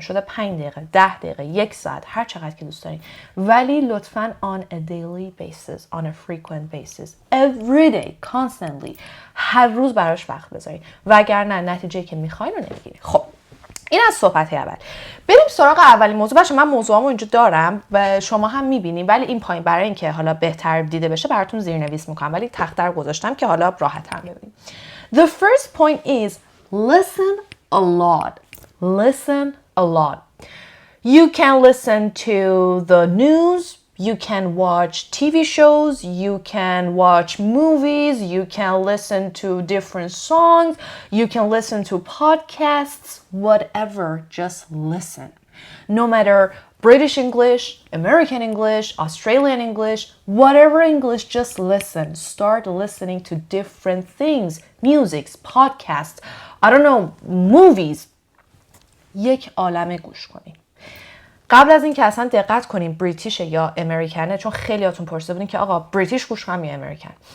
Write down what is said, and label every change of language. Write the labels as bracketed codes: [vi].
[fa] شده 5 دقیقه، 10 دقیقه، 1 ساعت، هر چقدر که دوست دارین، ولی لطفاً [en] on a daily basis, on a frequent basis, every day, constantly، [fa] هر روز براش وقت بذارین، وگرنه نتیجه‌ای که میخواین رو نمیگیرین. خب، این از صحبت اول. بریم سراغ اولین موضوع. باشه، من موضوعامو اینجا دارم و شما هم میبینین، ولی این پایین برای اینکه حالا بهتر دیده بشه براتون زیرنویس میکنم، ولی تخته رو گذاشتم که حالا راحت‌تر ببینید. [en] The first point is listen a lot. Listen a lot. You can listen to the news, you can watch TV shows, you can watch movies, you can listen to different songs, you can listen to podcasts, whatever, just listen. No matter British English, American English, Australian English, whatever English, just listen. Start listening to different things. Music, podcasts, I don't know, movies. [fa] یک عالمه گوش کنین. قبل از این که اصلا دقت کنین بریتیشه یا امریکنه، چون خیلی هاتون پرسیده بودین که آقا بریتیش گوش کنم یا امریکن.